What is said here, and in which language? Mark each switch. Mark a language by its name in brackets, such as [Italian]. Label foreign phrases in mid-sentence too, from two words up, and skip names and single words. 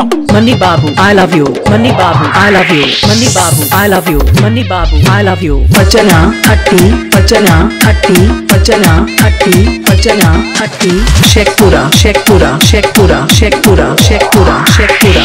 [English] Mani Babu, I love you. Mani Babu, I love you. Mani Babu, I love you. Mani Babu, I love you. Pachana, hatti, pachana, hatti, pachana, hatti, pachana, hatti. Shekhpura, Shekhpura, Shekhpura, Shekhpura, Shekhpura, Shekhpura.